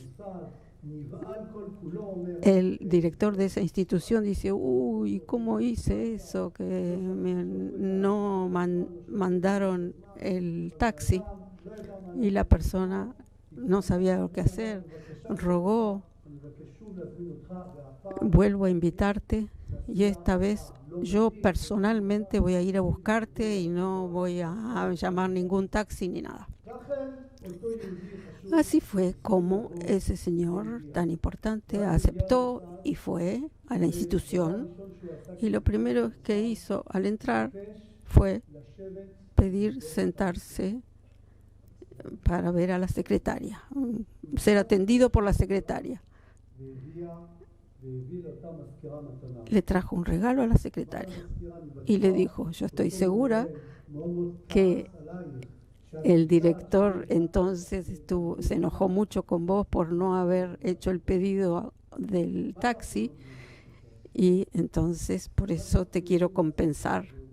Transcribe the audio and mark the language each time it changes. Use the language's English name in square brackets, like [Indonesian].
[Hebrew] מוסד, נבהל כל כולו, אומר, [Spanish] el director de esa institución dice, uy, ¿cómo hice eso? Que no mandaron el taxi, y la persona no sabía lo que hacer, rogó, [Hebrew] אני מבקש שוב להזמין אותך, והפעם [Spanish] vuelvo a invitarte, y esta vez yo personalmente voy a ir a buscarte y no voy a llamar ningún taxi ni nada. [Hebrew] לכן אותו יהודי חשוב [Spanish] Así fue como ese señor tan importante aceptó y fue a la institución, y lo primero que hizo al entrar fue [Hebrew] לשבת [Spanish] pedir sentarse para ver a la secretaria, ser atendido por la secretaria. [Hebrew] והביא לאותה מזכירה מתנה. [Spanish] Le trajo un regalo a la secretaria [Hebrew] מזכירה, אני בטוח [Spanish] y le dijo, yo estoy segura [Hebrew] מאוד מאוד [Spanish] que [Hebrew] כעס עלייך, שאת [Spanish] el director entonces se enojó mucho con vos por no haber hecho el pedido del taxi y entonces por eso te quiero compensar.